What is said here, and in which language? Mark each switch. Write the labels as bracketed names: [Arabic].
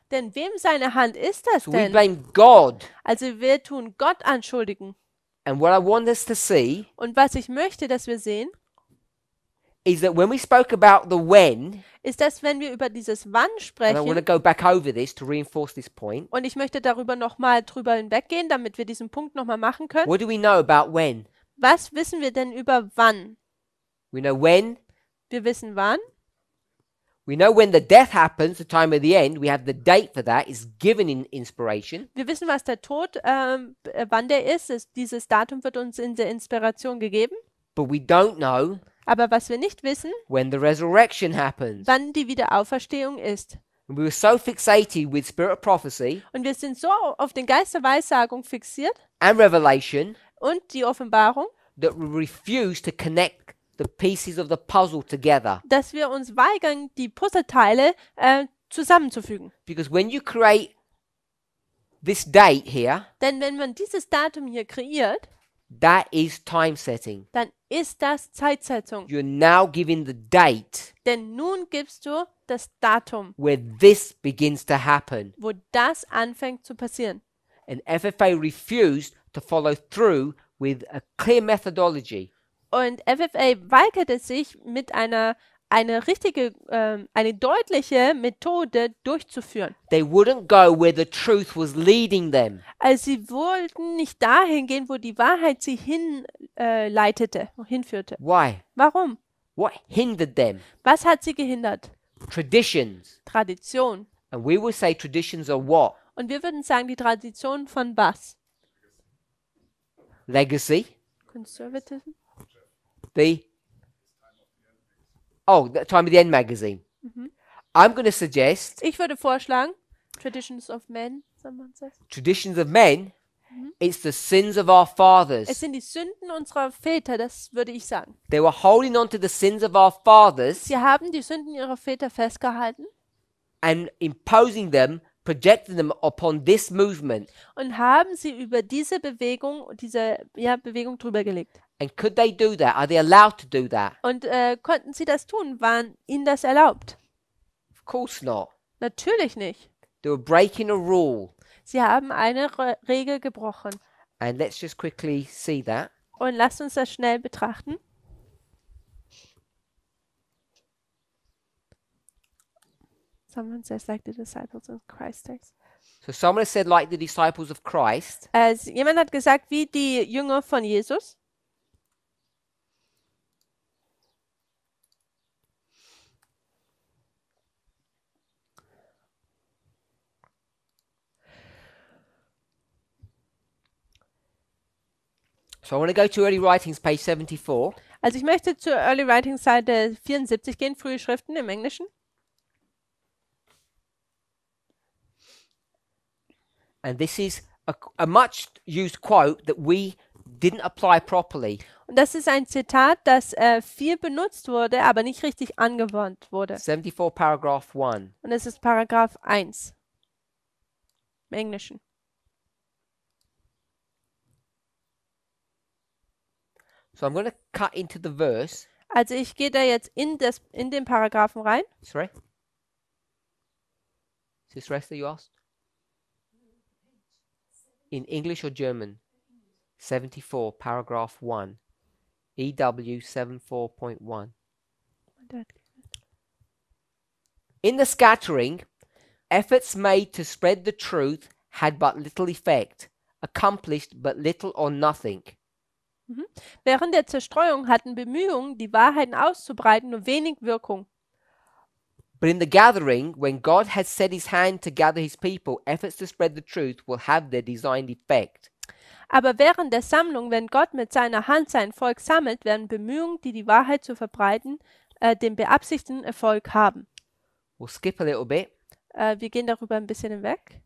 [German] Denn wem seine Hand ist das [English] So we [German] denn? [English] blame God. [German] Also wir tun Gott anschuldigen. [English] And what I want us to see [German] Und was ich möchte, dass wir sehen, [English] is that when we spoke about the when, [German] ist, dass wenn wir über dieses Wann [English] and I [German] sprechen, [English] want to go back over this to reinforce this point, [German] und ich möchte darüber nochmal drüber hinweggehen, damit wir diesen Punkt nochmal machen können. [English] what do we know about when? [German] Was wissen wir denn über wann? [English] We know when. [German] Wir wissen wann. [English] We know when the death happens, the time of the end. We have the date for that. It's given in inspiration. [German] Wir wissen, was der Tod, wann der ist. Dieses Datum wird uns in der Inspiration gegeben. [English] But we don't know [German] Aber was wir nicht wissen, [English] when the resurrection happens. [German] wann die Wiederauferstehung ist. [English] And we were so fixated with spirit of prophecy [German] Und wir sind so auf den Geist der Weissagung fixiert [English] and revelation [German] und die Offenbarung, [English] that we refuse to connect the pieces of the puzzle together. [German] dass wir uns weigern, die Puzzleteile zusammenzufügen. [English] Because when you create this date here, [German] Denn wenn man dieses Datum hier kreiert, [English] that is time setting. [German] dann ist das Zeitsetzung. [English] You're now giving the date [German] Denn nun gibst du das Datum, [English] where this begins to happen. [German] wo das anfängt zu passieren. [English] And FFA refused to follow through with a clear methodology. [German] Und FFA weigerte sich, mit eine deutliche Methode durchzuführen. [English] They wouldn't go where the truth was leading them. [German] Also sie wollten nicht dahin gehen, wo die Wahrheit sie hinführte. [English] Why? [German] Warum? [English] What hindered them? [German] Was hat sie gehindert? [English] Traditions. [German] Tradition. [English] And we will say traditions are what? [German] Und wir würden sagen, die Tradition von was? [English] Legacy. Conservatism? The Time of the End magazine. I'm going to suggest [German] Ich würde vorschlagen, [English] Traditions of Men, someone says. traditions of men. It's the sins of our fathers. [German] Es sind die Sünden unserer Väter, das würde ich sagen. [English] They were holding on to the sins of our fathers [German] Sie haben die Sünden ihrer Väter festgehalten [English] and imposing them, projecting them upon this movement. [German] und haben sie über diese Bewegung drüber gelegt. [English] And could they do that? Are they allowed to do that? [German] Und konnten sie das tun? Waren ihnen das erlaubt? [English] Of course not. [German] Natürlich nicht. [English] They were breaking a rule. [German] Sie haben eine Regel gebrochen. [English] And let's just quickly see that. [German] Und lasst uns das schnell betrachten. [English] Someone says like the disciples of Christ days. So someone has said, like the disciples of Christ. [German] Jemand hat gesagt, wie die Jünger von Jesus. [English] So I want to go to Early Writings, page 74. [German] Also ich möchte zur Early Writing Seite 74 gehen, frühe Schriften im Englischen. [English] And this is a much used quote that we didn't apply properly. [German] Und das ist ein Zitat, das viel benutzt wurde, aber nicht richtig angewandt wurde. [English] 74 paragraph 1. [German] Und das ist Paragraph 1 im Englischen. [English] So I'm going to cut into the verse. [German] Also ich gehe da jetzt in den Paragraphen rein. [English] Sorry? Is this rest that you asked? In English or German? 74, paragraph 1. EW 74.1. In the scattering, efforts made to spread the truth had but little effect, accomplished but little or nothing. [German] Während der Zerstreuung hatten Bemühungen, die Wahrheiten auszubreiten, nur wenig Wirkung. [English] But in the gathering, when God has set his hand to gather his people, efforts to spread the truth will have their designed effect. [German] Aber während der Sammlung, wenn Gott mit seiner Hand sein Volk sammelt, werden Bemühungen, die Wahrheit zu verbreiten, den beabsichtigten Erfolg haben. [English] We'll skip a little bit. [German] Wir gehen darüber ein bisschen hinweg.